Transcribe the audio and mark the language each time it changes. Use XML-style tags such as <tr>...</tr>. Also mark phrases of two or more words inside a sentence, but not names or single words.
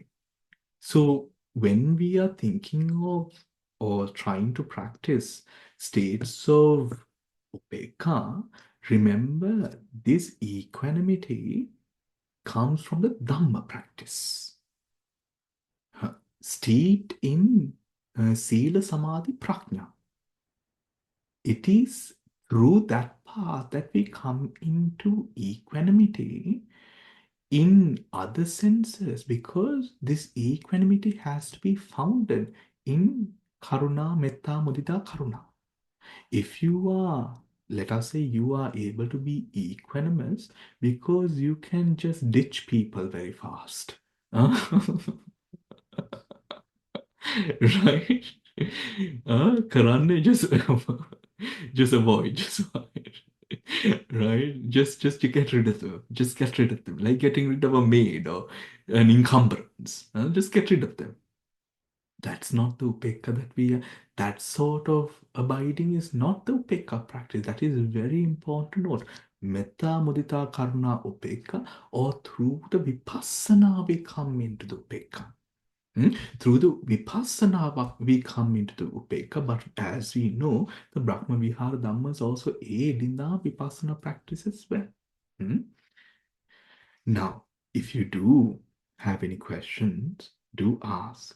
<en>So when we are thinking of or trying to practice states of upekka, remember this equanimity comes from the Dhamma practice, steeped in</en> <pi>Sila Samadhi Prajna.</pi> <en>It is through that path that we come into equanimity in other senses, because this equanimity has to be founded in</en> <pi>karuna, metta, mudita, karuna.</pi> <en>If you are, let us say, you are able to be equanimous because you can just ditch people very fast. Right? Karane, just avoid. Right? Just to get rid of them. Just get rid of them. Like getting rid of a maid or an encumbrance. Just get rid of them. That's not the upekka that we are. That sort of abiding is not the upekka practice. That is very important note.</en> <pi>Metta, mudita, karuna, upekka,</pi> <en>or through the vipassana we come into the upekka. Through the vipassana we come into the upekka, but as we know, the</en> <pi>Brahma Vihara Dhammas</pi> <en>also aid in the vipassana practice as well. Now, if you do have any questions, do ask.</en>